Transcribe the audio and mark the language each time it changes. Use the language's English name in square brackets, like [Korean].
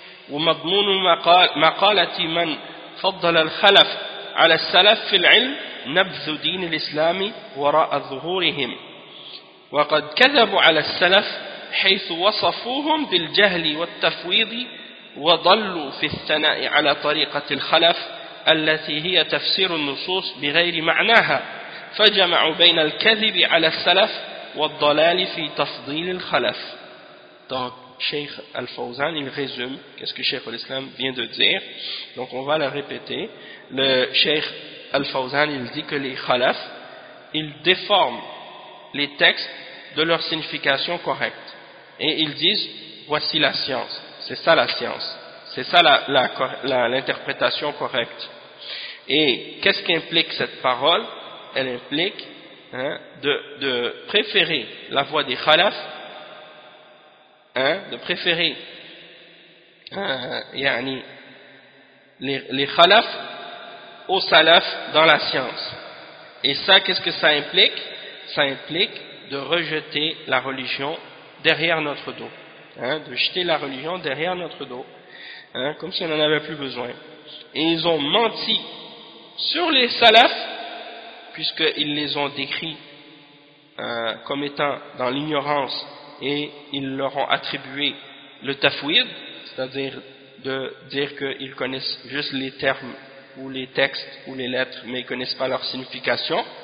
[Arabic] ومضمون مقالة من فضل الخلف على السلف في العلم نبذ دين الإسلام وراء ظهورهم وقد كذبوا على السلف حيث وصفوهم بالجهل والتفويض وضلوا في الثناء على طريقة الخلف التي هي تفسير النصوص بغير معناها فجمعوا بين الكذب على السلف والضلال في تفضيل الخلف. [French] Cheikh Al-Fawzan, il résume qu'est-ce que Cheikh Al-Islam vient de dire. Donc on va le répéter. Le Cheikh Al-Fawzan, il dit que les khalaf, ils déforment les textes de leur signification correcte. Et ils disent, voici la science. C'est ça la science. C'est ça l'interprétation correcte. Et qu'est-ce qu'implique cette parole? Elle implique de préférer la voie des khalaf, de préférer [Arabic] يعني لخلف أو سلف [French] dans la science. Et ça, qu'est-ce que ça implique? Ça implique de rejeter la religion derrière notre dos. Hein, de jeter la religion derrière notre dos. Hein, comme si on n'en avait plus besoin. Et ils ont menti sur les salafs, puisqu'ils les ont décrits comme étant dans l'ignorance, et ils leur ont attribué le tafouid, c'est-à-dire de dire qu'ils connaissent juste les termes, ou les textes, ou les lettres, mais ils ne connaissent pas leur signification.